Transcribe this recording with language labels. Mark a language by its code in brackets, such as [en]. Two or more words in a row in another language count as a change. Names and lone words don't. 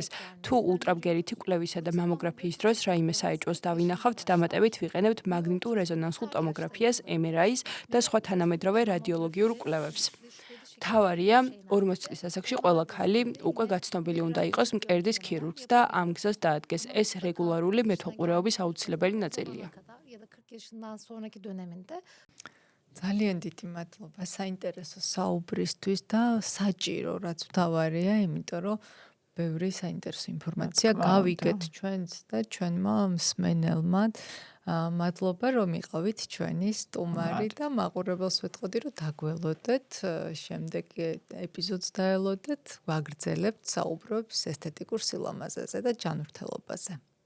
[ka] თუ ულტრაბგერითი კვლევისა და მამოგრაფიის დროს რაიმე საეჭვოს დავინახავთ, დამატებით ვიყენებთ მაგნიტურ რეზონანსულ ტომოგრაფიას, MRI-ს და სხვა თანამედროვე რადიოლოგიურ კვლევებს. თავარია 40 წლის ასაკში ყველა ქალი უკვე გაცნობილი უნდა იყოს მკერდის ქირურგს და ამ გზას დაადგეს. ეს რეგულარული მეთვალყურეობის აუცილებელი ნაწილია. [tr] ya da 40 yaşından sonraki döneminde [ka] ძალიან დიდი მადლობა საინტერესო საუბრისთვის და საჭირო რაც თავარია, იმიტომ რომ ბევრი საინტერესო ინფორმაცია გავიგეთ ჩვენც და ჩვენმა მსმენელმა. მადლობა რომ იყავით ჩვენი სტუმარი და მაყურებელს ვეთყოდი რომ დაგველოდეთ, შემდეგ ეპიზოდს დაელოდეთ, ვაგრძელებთ საუბრებს ესთეტიკურ სილამაზეზე და ჯანმრთელობაზე.